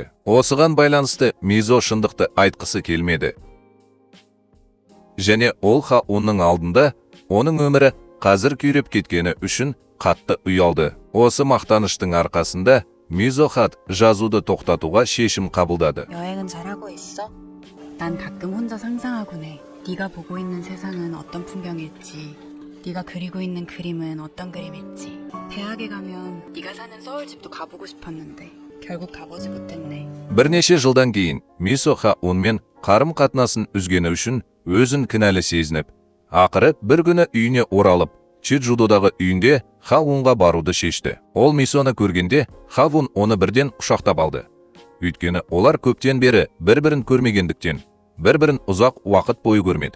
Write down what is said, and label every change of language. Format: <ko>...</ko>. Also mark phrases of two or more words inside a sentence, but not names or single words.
<kk>Осыған байланысты Мисо шындықты айтқысы келмеді. Және ол Ха-унның алдында оның өмірі қазір күйреп кеткені үшін қатты ұялды. Осы мақтаныштың арқасында Мисо хат жазуды тоқтатуға шешім қабылдады.</kk> <ko>여행은 잘하고 있어? 난 가끔 혼자 상상하곤 해. 네가 보고 있는 세상은 어떤 풍경일지, 네가 그리고 있는 그림은 어떤 그림일지. 대학에 가면 네가 사는 서울집도 가보고 싶었는데 결국 가보지 못했네.</ko> <kk>Бірнеше жылдан кейін Мисо Ха-унмен қарым-қатынасын үзгені үшін өзін кінәлі сезініп, ақыры бір күні үйіне оралып, Чеджудодағы үйінде Ха-унға баруды шешті. Ол Мисоны көргенде Ха-ун оны бірден құшақтап алды. Өйткені олар көптен бері бір-бірін көрмегендіктен, бір-бірін ұзақ уақыт бойы көрмеді.</kk>